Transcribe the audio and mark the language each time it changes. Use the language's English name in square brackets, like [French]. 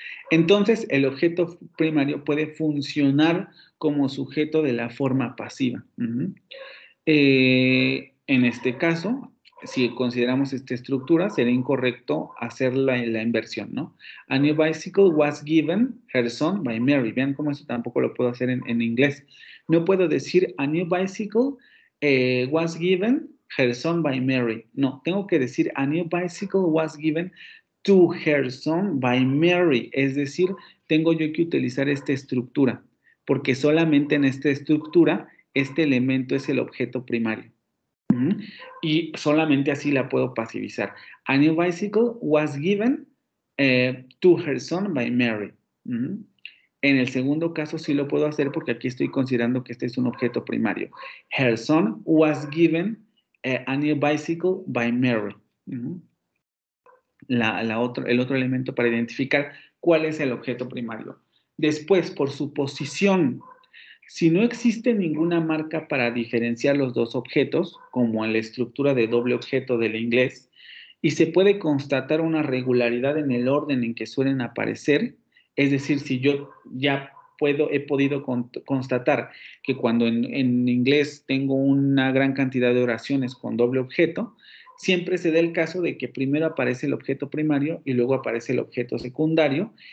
[Spanish] Entonces, el objeto primario puede funcionar como sujeto de la forma pasiva. En este caso, si consideramos esta estructura, sería incorrecto hacer la inversión, ¿no? [English] A new bicycle was given her son by Mary. [Spanish] Vean cómo eso tampoco lo puedo hacer en inglés. No puedo decir [English] a new bicycle was given her son by Mary. [Spanish] No, tengo que decir [English] a new bicycle was given to her son by Mary. [Spanish] Es decir, tengo yo que utilizar esta estructura, porque solamente en esta estructura este elemento es el objeto primario. Y solamente así la puedo pasivizar. [English] A new bicycle was given to her son by Mary. [Spanish] En el segundo caso sí lo puedo hacer porque aquí estoy considerando que este es un objeto primario. [English] Her son was given a new bicycle by Mary. [Spanish] El otro elemento para identificar cuál es el objeto primario. Después, por su posición, si no existe ninguna marca para diferenciar los dos objetos, como en la estructura de doble objeto del inglés, y se puede constatar una regularidad en el orden en que suelen aparecer, es decir, si yo ya he podido constatar que cuando en inglés tengo una gran cantidad de oraciones con doble objeto, siempre se da el caso de que primero aparece el objeto primario y luego aparece el objeto secundario.